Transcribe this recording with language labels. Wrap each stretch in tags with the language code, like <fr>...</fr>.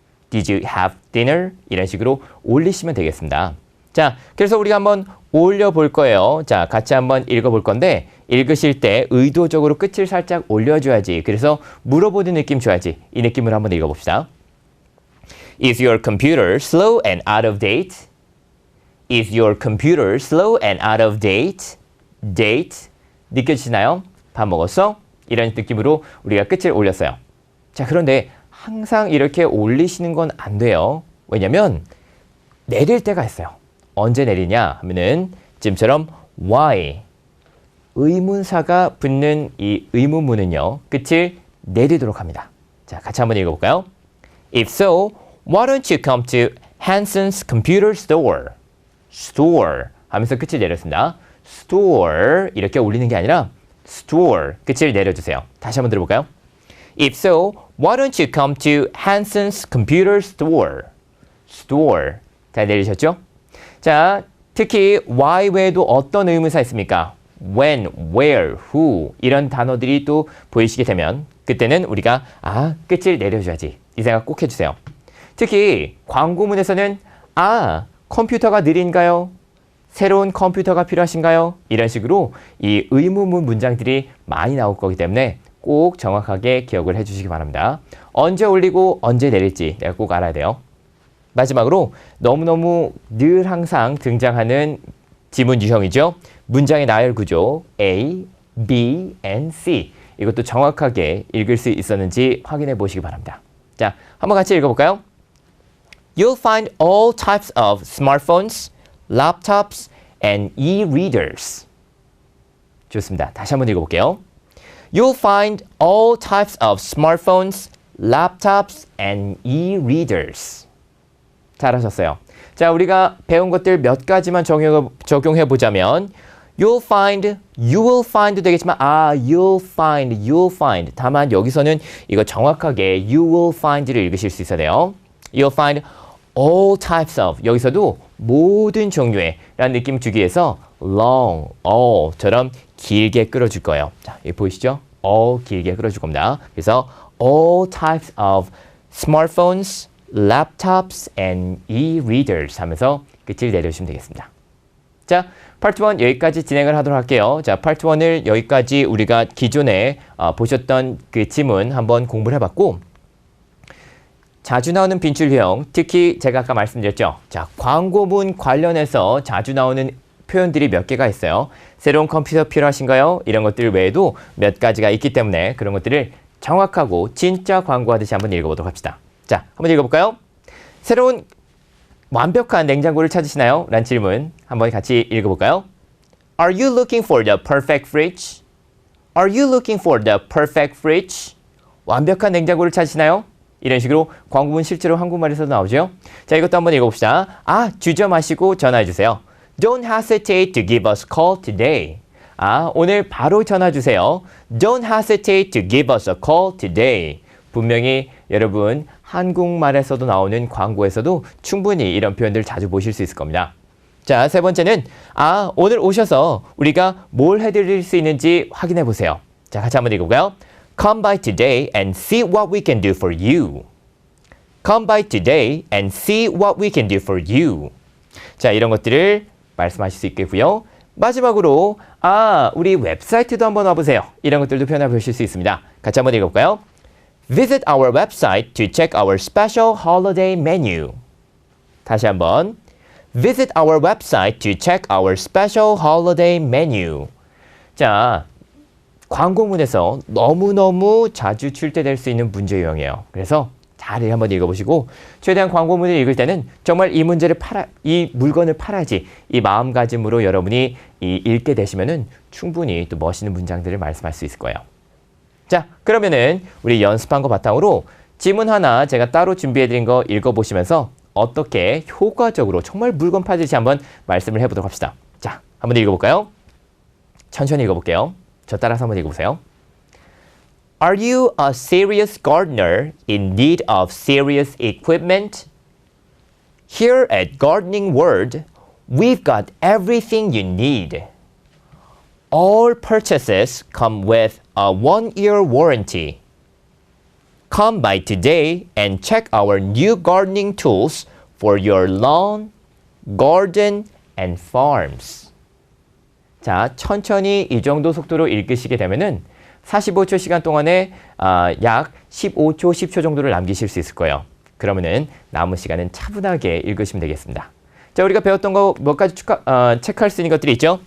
<en>Did you have dinner?</en> <ko>이런 식으로 올리시면 되겠습니다. 자, 그래서 우리가 한번 올려볼 거예요. 자, 같이 한번 읽어볼 건데 읽으실 때 의도적으로 끝을 살짝 올려줘야지. 그래서 물어보는 느낌 줘야지. 이 느낌으로 한번 읽어봅시다.</ko> <en>Is your computer slow and out of date? Is your computer slow and out of date?</en> <ko>Date. 느껴지시나요? 밥 먹었어? 이런 느낌으로 우리가 끝을 올렸어요. 자, 그런데 항상 이렇게 올리시는 건 안 돼요. 왜냐면 내릴 때가 있어요. 언제 내리냐 하면은 지금처럼 why 의문사가 붙는 이 의문문은요. 끝을 내리도록 합니다. 자, 같이 한번 읽어볼까요?</ko> <en>If so, why don't you come to Hanson's computer store?</en> <ko>store 하면서 끝을 내렸습니다. store 이렇게 올리는 게 아니라 store 끝을 내려주세요. 다시 한번 들어볼까요?</ko> <en>If so, why don't you come to Hanson's computer store?</en> <ko>store 잘 내리셨죠? 자, 특히 why 외에도 어떤 의문사 있습니까? when, where, who 이런 단어들이 또 보이시게 되면 그때는 우리가 끝을 내려줘야지 이 생각 꼭 해주세요. 특히 광고문에서는 컴퓨터가 느린가요? 새로운 컴퓨터가 필요하신가요? 이런 식으로 이 의문문 문장들이 많이 나올 거기 때문에 꼭 정확하게 기억을 해주시기 바랍니다. 언제 올리고 언제 내릴지 내가 꼭 알아야 돼요. 마지막으로 너무너무 늘 항상 등장하는 지문 유형이죠. 문장의 나열 구조 A, B, and C 이것도 정확하게 읽을 수 있었는지 확인해 보시기 바랍니다. 자, 한번 같이 읽어볼까요?</ko> <en>You'll find all types of smartphones, laptops, and e-readers.</en> <ko>좋습니다. 다시 한번 읽어볼게요.</ko> <en>You'll find all types of smartphones, laptops, and e-readers.</en> <ko>잘하셨어요. 자, 우리가 배운 것들 몇 가지만 적용해 보자면</ko> <en>you'll find, you will find</en> <ko>도 되겠지만 you'll find. 다만 여기서는 이거 정확하게</ko> <en>you will find</en> <ko>를 읽으실 수 있어야 돼요.</ko> <en>You'll find all types of</en> <ko>여기서도 모든 종류의 라는 느낌 주기 위해서 long, all처럼 길게 끌어줄 거예요. 자, 여기 보이시죠? all 길게 끌어줄 겁니다. 그래서</ko> <en>all types of smartphones, laptops, and e-readers</en> <ko>하면서 끝을 내려주시면 되겠습니다. 자, 파트 1 여기까지 진행을 하도록 할게요. 자, 파트 1을 여기까지 우리가 기존에 보셨던 그 지문 한번 공부를 해봤고, 자주 나오는 빈출 유형, 특히 제가 아까 말씀드렸죠. 자, 광고문 관련해서 자주 나오는 표현들이 몇 개가 있어요. 새로운 컴퓨터 필요하신가요? 이런 것들 외에도 몇 가지가 있기 때문에 그런 것들을 정확하고 진짜 광고하듯이 한번 읽어보도록 합시다. 자, 한번 읽어볼까요? 새로운 완벽한 냉장고를 찾으시나요? 라는 질문 한번 같이 읽어볼까요?</ko> <en>Are you looking for the perfect fridge? Are you looking for the perfect fridge?</en> <ko>완벽한 냉장고를 찾으시나요? 이런 식으로 광고문 실제로 한국말에서도 나오죠. 자, 이것도 한번 읽어봅시다. 주저 마시고 전화해주세요.</ko> <en>Don't hesitate to give us a call today.</en> <ko>오늘 바로 전화 주세요.</ko> <en>Don't hesitate to give us a call today.</en> <ko>분명히 여러분 한국말에서도 나오는 광고에서도 충분히 이런 표현들 자주 보실 수 있을 겁니다. 자, 세 번째는 오늘 오셔서 우리가 뭘 해드릴 수 있는지 확인해 보세요. 자, 같이 한번 읽어볼까요? Come by today and see what we can do for you. Come by today and see what we can do for you. 자, 이런 것들을 말씀하실 수 있겠고요. 마지막으로 우리 웹사이트도 한번 와보세요. 이런 것들도 표현해 보실 수 있습니다. 같이 한번 읽어볼까요?</ko> <en>Visit our website to check our special holiday menu.</en> <ko>다시 한번</ko> <en>Visit our website to check our special holiday menu.</en> <ko>자, 광고문에서 너무너무 자주 출제될 수 있는 문제 유형이에요. 그래서 잘 한번 읽어보시고 최대한 광고문을 읽을 때는 정말 이 물건을 팔아야지 이 마음가짐으로 여러분이 읽게 되시면은 충분히 또 멋있는 문장들을 말씀할 수 있을 거예요. 자, 그러면은 우리 연습한 거 바탕으로 지문 하나 제가 따로 준비해드린 거 읽어보시면서 어떻게 효과적으로 정말 물건 팔듯이 한번 말씀을 해보도록 합시다. 자, 한번 읽어볼까요? 천천히 읽어볼게요. 저 따라서 한번 읽어보세요.</ko> <en>Are you a serious gardener in need of serious equipment? Here at Gardening World, we've got everything you need. All purchases come with a 1-year warranty. Come by today and check our new gardening tools for your lawn, garden, and farms.</en> <ko>자, 천천히 이 정도 속도로 읽으시게 되면은 45초 시간 동안에 약 15초, 10초 정도를 남기실 수 있을 거예요. 그러면은 남은 시간은 차분하게 읽으시면 되겠습니다. 자, 우리가 배웠던 거 몇 가지 체크할 수 있는 것들이 있죠.</ko>